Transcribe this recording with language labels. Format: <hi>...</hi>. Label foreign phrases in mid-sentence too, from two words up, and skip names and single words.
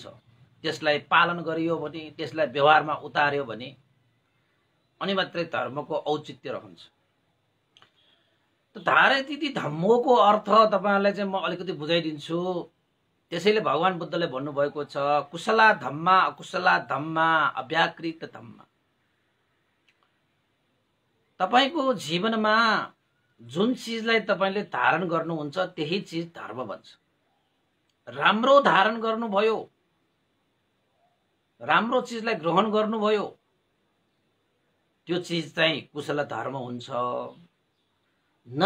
<ne>त्यसलाई पालन गरियो भने, त्यसलाई व्यवहारमा उतार्यो भने अनि मात्रै धर्मको औचित्य रहन्छ।</ne> <pi>त धारेतीति धम्मोको</pi> <ne>अर्थ तपाईहरुलाई चाहिँ म अलिकति बुझाइदिन्छु। त्यसैले भगवान बुद्धले भन्नुभएको छ,</ne> <pi>कुशला धम्मा अकुशला धम्मा अव्याकृत धम्मा।</pi> <ne>तपाईको जीवनमा जुन चीजलाई तपाईले धारण गर्नुहुन्छ त्यही चीज धर्म भन्छ। राम्रो धारण गर्नुभयो, राम्रो चीजलाई ग्रहण गर्नुभयो, त्यो चीज चाहिँ कुशल धर्म हुन्छ।</ne>